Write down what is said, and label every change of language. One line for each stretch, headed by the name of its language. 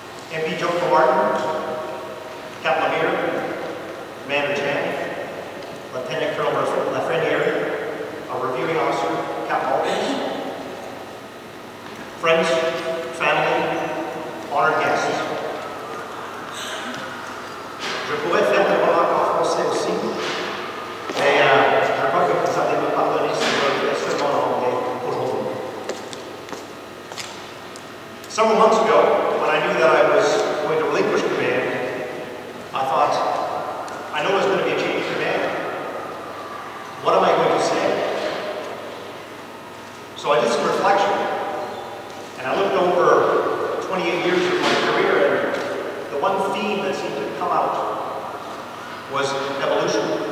English: MP Joe Martin, Captain Lemire, Commander Chan, Lieutenant Colonel Lafreniere, our reviewing officer, Captain Hawkins, friends, family, honored guests.
French: Je pourrais faire le remarque en français aussi, mais je crois que vous allez me pardonner si je le fais seulement en anglais aujourd'hui.
English: Several months ago, when I knew that I was going to relinquish command, I thought, I know there's going to be a change in command. What am I going to say? So I did some reflection, and I looked over 28 years of my career, and the one theme that seemed to come out was evolution.